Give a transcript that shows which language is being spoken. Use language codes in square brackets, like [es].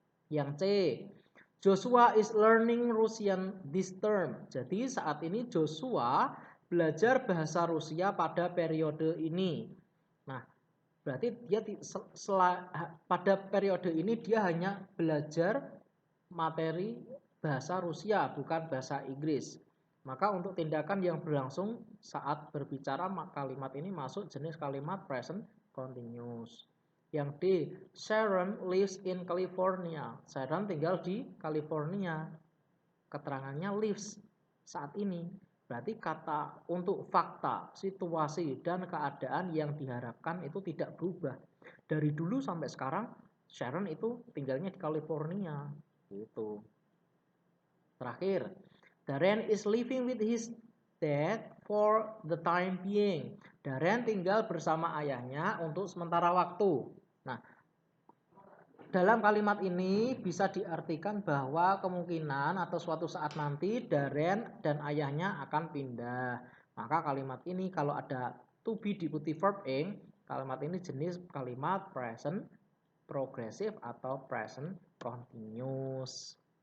[id] Yang C, [en] Joshua is learning Russian this term. [id] Jadi saat ini Joshua belajar bahasa Rusia pada periode ini. Nah, berarti dia pada periode ini dia hanya belajar materi bahasa Rusia, bukan bahasa Inggris. Maka untuk tindakan yang berlangsung saat berbicara, kalimat ini masuk jenis kalimat present continuous. Yang D, [en] Sharon lives in California. [id] Sharon tinggal di California. Keterangannya lives saat ini. Berarti kata untuk fakta, situasi, dan keadaan yang diharapkan itu tidak berubah. Dari dulu sampai sekarang, Sharon itu tinggalnya di California. Gitu. [en] Terakhir, Darren is living with his dad for the time being. [id] Darren tinggal bersama ayahnya untuk sementara waktu. Nah, dalam kalimat ini bisa diartikan bahwa kemungkinan atau suatu saat nanti Darren dan ayahnya akan pindah. Maka kalimat ini kalau ada to be diikuti verb ing, kalimat ini jenis kalimat present progressive atau present continuous.